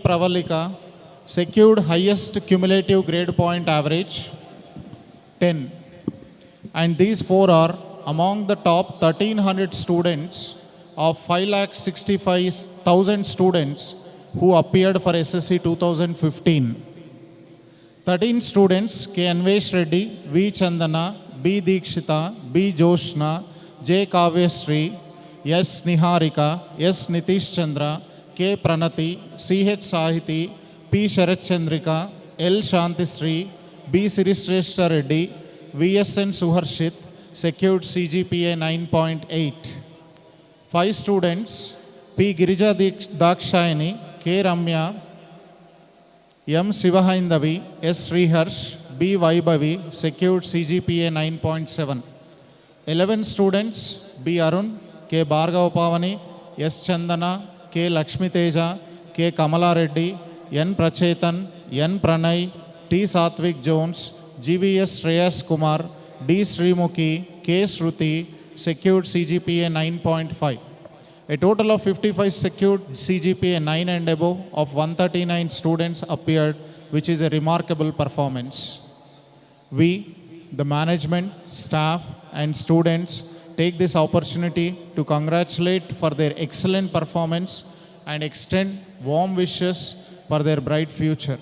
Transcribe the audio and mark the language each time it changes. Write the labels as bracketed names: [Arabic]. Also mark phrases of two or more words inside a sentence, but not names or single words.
[English] Pravalika, secured highest cumulative grade point average, 10. And these four are among the top 1300 students of 5,65,000 students who appeared for SSC 2015. 13 students, K. Anvesh Reddy, V. Chandana, B. Dikshita, B. Joshna, J. Kavyasri, S. Niharika, S. Nitish Chandra, K. Pranati, C. H. Sahiti, P. Sharat Chandrika, L. Shantisri, B. Sirishrestha Reddy, VSN Suharshit, secured CGPA 9.8. 5 students, P. Girija Dakshayani, K. Ramya, M. Sivahaindavi, S. Sriharsh, B. Vaibhavi, secured CGPA 9.7. 11 students, B. Arun, K. Bhargava Pavani, S. Chandana, K. Lakshmi Teja, K. Kamala Reddy, N. Prachetan, N. Pranay, T. Satvik Jones, GVS Shreyas Kumar, D. Srimukhi, K. Shruti, secured CGPA 9.5. A total of 55 secured CGPA 9 and above of 139 students appeared, which is a remarkable performance. We, the management, staff, and students take this opportunity to congratulate for their excellent performance and extend warm wishes for their bright future.